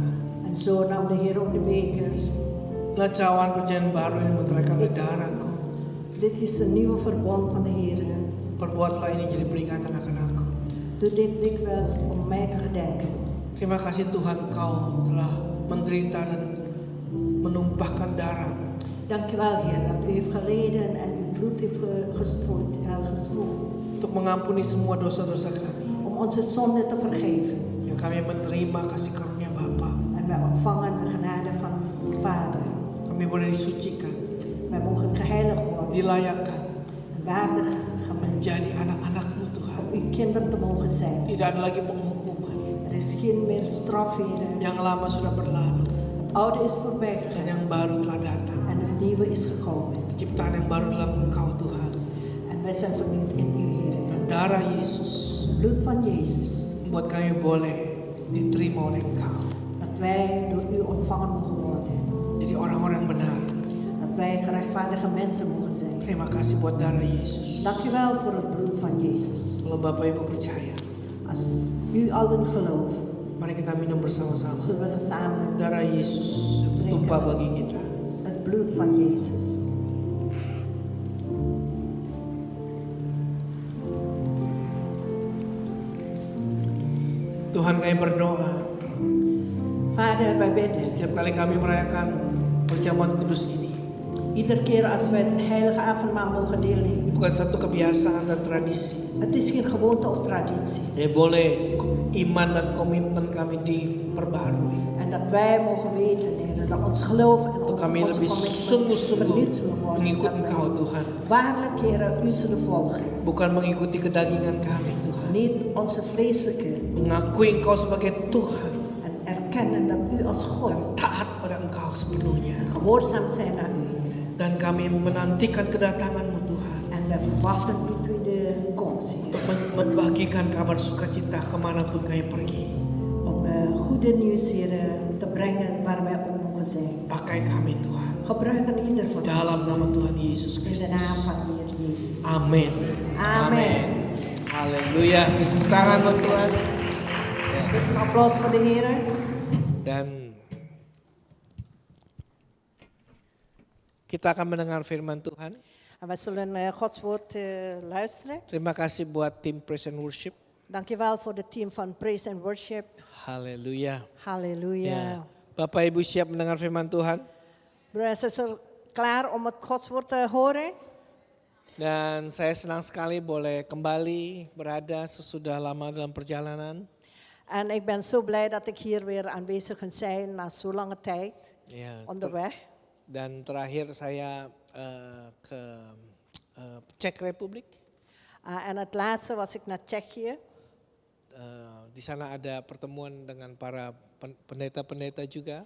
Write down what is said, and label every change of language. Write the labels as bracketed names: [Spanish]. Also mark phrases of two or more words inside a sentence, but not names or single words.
[Dutch] En zo nam de Heer ook de bekers. [Indonesian] inilah cawan perjanjian baru yang ditelankan oleh darahku. [Dutch] Dit is de nieuwe verbond van de Heer. [Indonesian] Perbuatlah ini jadi peringatan akan aku. [Dutch] Doe dit dikwijls om mij te gedenken. [Indonesian] Terima kasih Tuhan, Kau telah menderita dan menumpahkan darah [Dutch] Dankjewel, Heer, dat u heeft geleden en uw bloed heeft gestroomd [Indonesian] untuk mengampuni semua dosa-dosa kami. [Dutch] om onze zonde te vergeven. [Indonesian] Yang kami menerima kasih karunia Bapa. [Dutch] En wij ontvangen de genade van uw Vader. [Indonesian] Kami boleh disucikan, [Dutch] Wij mogen geheiligd worden [Indonesian] dilayakan, [Dutch] en waardig gemaakt [Indonesian] menjadi anak-anak-Mu Tuhan. [Dutch] om uw kinderen te mogen zijn. [Indonesian] Tidak ada lagi penghukuman. [Dutch] Er is geen meer straf, Heer. [Indonesian] Yang lama sudah berlalu [Dutch] Het oude is voorbij [Indonesian] dan [Dutch] gegaan [Indonesian] yang baru telah datang. [Dutch] en het nieuwe is gekomen. [Indonesian] Ciptaan yang baru dalam Engkau Tuhan. [Dutch] En wij zijn vernieuwd in u, Heer. [Indonesian] Dan darah Yesus [Dutch] Het bloed van Jezus. [Indonesian] membuat kami boleh diterima oleh Engkau. [Dutch] Dat wij door u ontvangen mogen worden. [Indonesian] Jadi orang-orang benar. [Dutch] Dat wij gerechtvaardige mensen mogen zijn. [Indonesian] Terima kasih buat darah Yesus. [Dutch] Dank u wel voor het bloed van Jezus. [Indonesian] Kalau Bapak Ibu percaya, [Dutch] Als u allen gelooft, [Indonesian] mari kita minum bersama-sama. [Dutch] zullen we gezamenlijk [Indonesian] Darah Yesus yang tertumpah bagi kita. [Dutch] het bloed van Jezus. [Indonesian] Tuhan, kami berdoa [Dutch] Vader, wij bidden. [Indonesian] setiap kali kami merayakan perjamuan kudus ini. [Dutch] Iedere keer als wij het heilige avondmaal mogen deelnemen. [Indonesian] Bukan satu kebiasaan dan tradisi. [Dutch] Het is geen gewoonte of traditie. [Indonesian] Boleh iman dan komitmen kami diperbarui. [Dutch] En dat wij mogen weten, Heer, dat ons geloof en [Indonesian] Untuk kami [Dutch] onze [Indonesian] lebih [Dutch] commitment [Indonesian] sungguh-sungguh [Dutch] vernieuwd zullen worden. [Indonesian] mengikut [Dutch] Dat [Indonesian] Engkau, [Dutch] wij [Indonesian] Tuhan. [Dutch] waarlijk, Heer, u zullen volgen. [Indonesian] Bukan mengikuti kedagingan kami, Tuhan. [Dutch] Niet onze vleeselijke. [Indonesian] Mengakui Engkau sebagai Tuhan. [Dutch] En erkennen dat u als [Indonesian] Dan [Dutch] God [Indonesian] taat pada Engkau sepenuhnya. [Dutch] gehoorzaam zijn naar u, Heer. [Indonesian] Dan kami menantikan kedatangan-Mu, Tuhan. [Dutch] En wij verwachten uw tweede komst, Heer. [Indonesian] Untuk membagikan kabar sukacita kemanapun kami pergi. [Dutch] Om goede nieuws, Heer, te brengen waar wij ook mogen zijn. [Indonesian] Pakai kami, Tuhan. [Dutch] Gebruiken ieder van ons. [Indonesian] Dalam nama Tuhan Yesus [Dutch] In de [Indonesian] Kristus. [Dutch] naam van de Heer Jezus. [Indonesian] Amin. [Dutch] Amen. [Indonesian] Haleluya. Tepuk tangan buat Tuhan. Ya. [Dutch] Een applaus voor de Heer. [Indonesian] Dan kita akan mendengar firman Tuhan. [Dutch] En wij zullen Gods woord luisteren. [Indonesian] Terima kasih buat tim Praise and Worship. [Dutch] Dankjewel voor het team van Praise and Worship. [Indonesian] Haleluya. [Dutch] Halleluja. [Indonesian] Ya. Bapak Ibu siap mendengar firman Tuhan? [Dutch] Broer en zuster, klaar om het Gods woord te horen? [Indonesian] Dan saya senang sekali boleh kembali berada sesudah lama dalam perjalanan. [Dutch] En ik ben zo blij dat ik hier weer aanwezig kan zijn na zo'n lange tijd [Indonesian] Ya, [Dutch] onderweg. [Indonesian] dan terakhir saya ke Czech Republic. [Dutch] En het laatste was ik naar Tsjechië. [Indonesian] Di sana ada pertemuan dengan para pendeta-pendeta juga.